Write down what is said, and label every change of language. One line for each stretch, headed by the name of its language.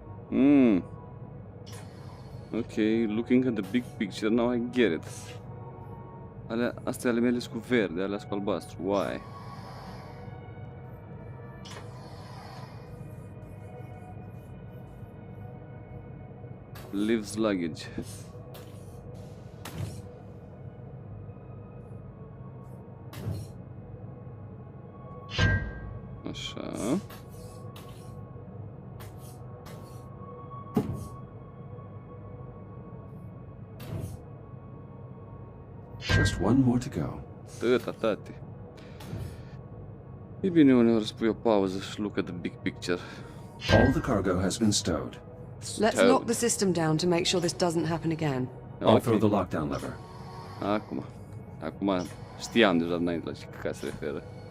English: Ok, looking at the big picture, now I get it.
Romanian: Astea ale mele sunt cu verde, alea sunt cu albastru.
English: Why? Lives luggage.
Romanian: Așa.
English: Just one more to go.
Romanian: Tăta, tati. E bine uneori să pui o pauză și
English: look at the big picture. All the cargo has been stowed. Let's lock the system down to make sure this doesn't happen again. I'll throw the lockdown lever.
Romanian: Acum știam deja înainte la ce căcat se referă.